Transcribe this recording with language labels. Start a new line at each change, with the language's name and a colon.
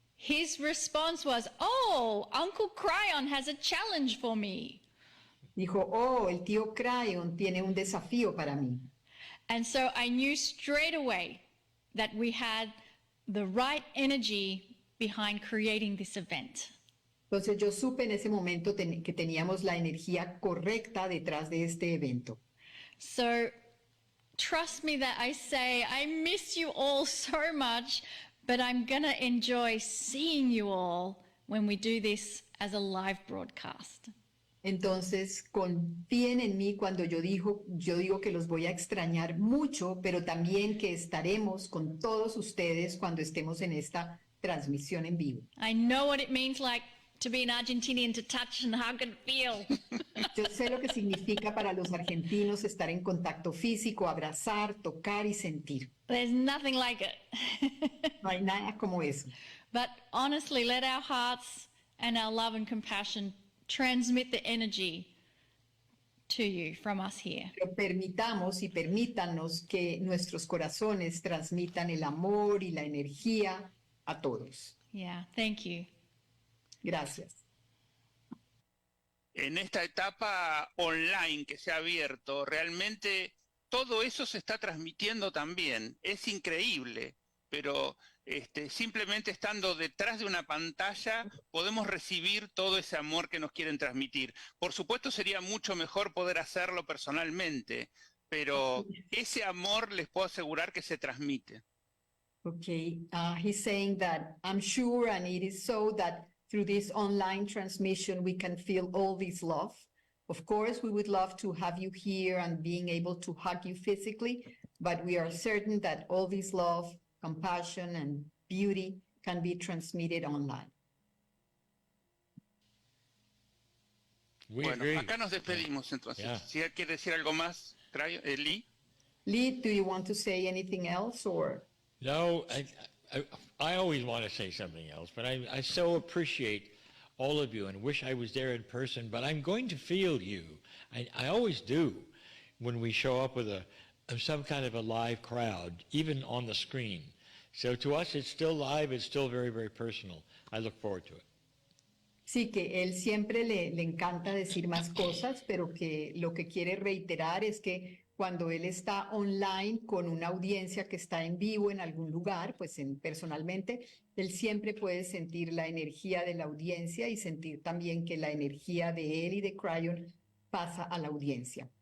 English: his response was, "Oh, Uncle Kryon has a challenge for me."
Spanish: dijo, oh, el tío Kryon tiene un desafío para mí.
English: And so I knew straight away that we had the right energy behind creating this event.
Spanish: Entonces yo supe en ese momento que teníamos la energía correcta detrás de este evento.
English: So trust me that I say I miss you all so much, but I'm going to enjoy seeing you all when we do this as a live broadcast.
Spanish: Entonces confíen en mí cuando yo digo que los voy a extrañar mucho, pero también que estaremos con todos ustedes cuando estemos en esta transmisión en vivo.
English: I know what it means like to be an Argentinian, to touch and hug and feel.
Spanish: Yo sé lo que significa para los argentinos estar en contacto físico, abrazar, tocar y sentir.
English: There's nothing like it.
Spanish: No hay nada como eso.
English: But honestly, let our hearts and our love and compassion transmit the energy to you from us here.
Spanish: Pero permitamos y permítanos que nuestros corazones transmitan el amor y la energía a todos.
English: Yeah, thank you.
Spanish: Gracias. En esta etapa online que se ha abierto, realmente todo eso se está transmitiendo también. Es increíble, pero simplemente estando detrás de una pantalla podemos recibir todo ese amor que nos quieren transmitir. Por supuesto sería mucho mejor poder hacerlo personalmente, pero ese amor les puedo asegurar que se transmite.
English: Okay, he's saying that I'm sure, and it is so, that through this online transmission we can feel all this love. Of course, we would love to have you here and being able to hug you physically. but we are certain that all this love, compassion, and beauty can be transmitted online.
Spanish: Bueno, acá nos despedimos entonces.
English: Yeah.
Spanish: Si él quiere decir algo más, Lee.
English: Lee, do you want to say anything else, or? No, I always want to say something else, but I so appreciate all of you and wish I was there in person, but I'm going to feel you. I always do when we show up with some kind of a live crowd, even on the screen. So to us, it's still live, it's still very, very personal. I look forward to it.
Spanish: Sí, que él siempre le encanta decir más cosas, pero que lo que quiere reiterar es que cuando él está online con una audiencia que está en vivo en algún lugar, pues personalmente, él siempre puede sentir la energía de la audiencia y sentir también que la energía de él y de Kryon pasa a la audiencia.